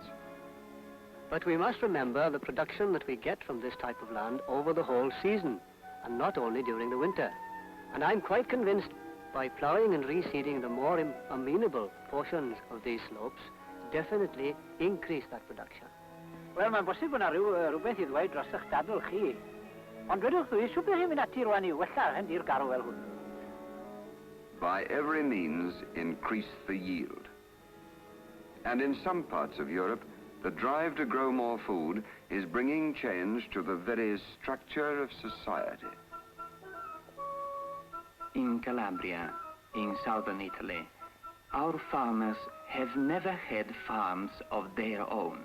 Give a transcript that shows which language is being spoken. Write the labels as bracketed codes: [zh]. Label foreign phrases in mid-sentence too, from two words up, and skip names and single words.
[en] But we must remember the production that we get from this type of land over the whole season, and not only during the winter. And I'm quite convinced by ploughing and reseeding the more amenable portions of these slopes, definitely increase that production. [cy] Wel, mae'n bosib bod yna rhywbeth I ddweud dros eich dadl chi. Ond wedwch chi, siwr beth chi'n mynd ati rwan I wella hen di'r garw fel hwn. [en] By every means, increase the yield. And in some parts of Europe, the drive to grow more food is bringing change to the very structure of society. In Calabria, in southern Italy, our farmers have never had farms of their own.